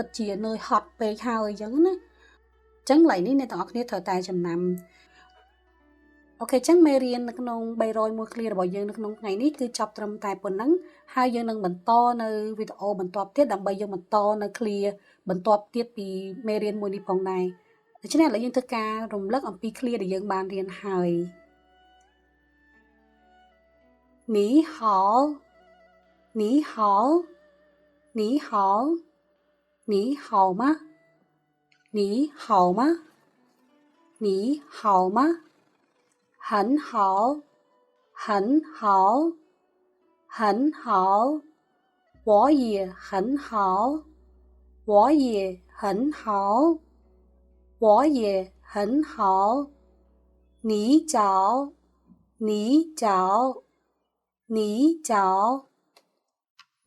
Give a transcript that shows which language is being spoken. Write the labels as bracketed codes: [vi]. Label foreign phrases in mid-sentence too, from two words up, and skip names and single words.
[km] ជានឿយហត់ពេកហើយអញ្ចឹងណាអញ្ចឹងកន្លែងនេះអ្នកទាំងអស់គ្នាត្រូវតែចំណាំអូខេអញ្ចឹងមេរៀននៅក្នុង301 clear របស់យើងនៅក្នុងថ្ងៃនេះគឺចប់ត្រឹមតែប៉ុណ្ណឹងហើយយើងនឹងបន្តនៅវីដេអូបន្ទាប់ទៀតដើម្បីយើងបន្តនៅ clear បន្ទាប់ទៀតពីមេរៀនមួយនេះផងដែរដូច្នេះឥឡូវយើងធ្វើការរំលឹកអំពីឃ្លាដែលយើងបានរៀនហើយ [zh] 你好你好你好你好吗你好吗你好吗很好很好很好我也很好我也很好我也很好你找你找你找你